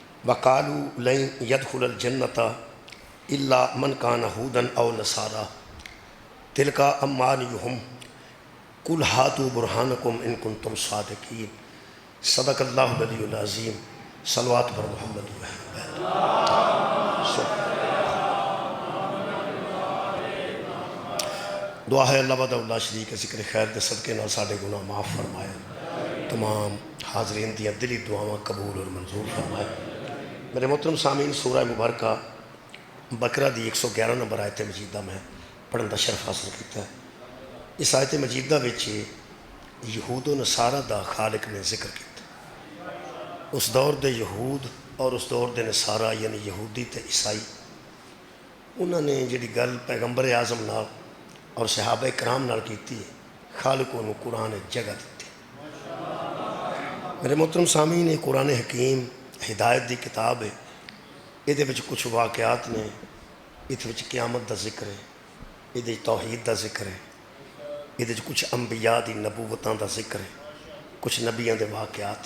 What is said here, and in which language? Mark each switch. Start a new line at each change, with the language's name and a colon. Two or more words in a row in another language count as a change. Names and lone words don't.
Arabic: وقالوا لن يدخل الجنة إلا من كان هودا أو نصارى تلك أمانيهم قل هاتوا برهانكم إن كنتم صادقين صدق اللہ العلی العظیم
Punjabi: صلوات پر محمد دعا ہے اللہ وحدہ لا شریک کے ذکر خیر دے صدقے نال ساڈے گناہ معاف فرمائے، تمام حاضرین دیاں دلی دعاواں قبول اور منظور فرمائے۔ میرے محترم سامعین، سورہ مبارکہ بقرہ دی 111 نمبر آیت مجیدہ میں پڑھن دا شرف حاصل کیتا ہے۔ اس آیت مجیدہ وچ یہود و نصارہ دا خالق نے ذکر کیتا۔ اس دور دے یہود اور اس دور دے نصارہ یعنی یہودی تے عیسائی، انہوں نے جڑی گل پیغمبر اعظم نال اور صحابہ کرام نال کیتی ہے، خالق انہوں قرآن جگہ دیتی۔ میرے محترم سامعین، یہ قرآن حکیم ہدایت دی کتاب ہے، یہ وچ کچھ واقعات نے، یہ وچ قیامت دا ذکر ہے، یہ توحید دا ذکر ہے، یہ کچھ انبیاء دی نبوتاں دا ذکر ہے، کچھ نبیاں دے واقعات۔